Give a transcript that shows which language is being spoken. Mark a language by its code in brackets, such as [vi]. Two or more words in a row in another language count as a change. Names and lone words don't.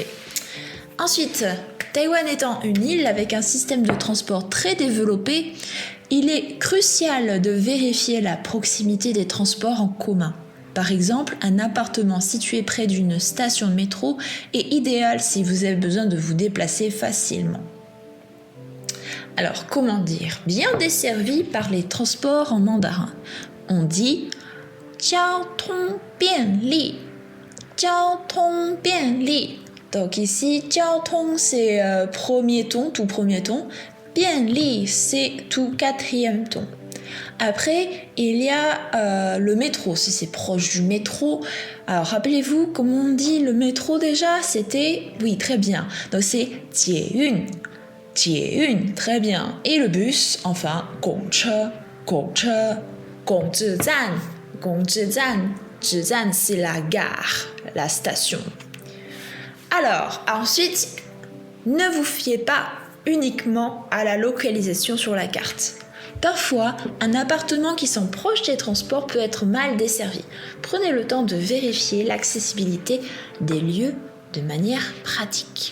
[fr] Ensuite, Taïwan étant une île avec un système de transport très développé, il est crucial de vérifier la proximité des transports en commun. Par exemple, un appartement situé près d'une station de métro est idéal si vous avez besoin de vous déplacer facilement. Alors, comment dire bien desservi par les transports en mandarin? On dit [zh] 交通便利, 交通便利. [fr] Donc ici, 交通 c'est premier ton, tout premier ton. 便利 c'est tout quatrième ton. Après, il y a le métro, si c'est proche du métro. Alors, rappelez-vous, comment on dit le métro déjà? C'était, oui, très bien. Donc, c'est [zh] 捷运, 捷运, [fr] très bien. Et le bus, enfin, [zh] 公车, 公车, 公治站, 公治站, 治站, [fr] c'est la gare, la station. Alors, ensuite, ne vous fiez pas uniquement à la localisation sur la carte. Parfois, un appartement qui sont proches des transports peut être mal desservi. Prenez le temps de vérifier l'accessibilité des lieux de manière pratique.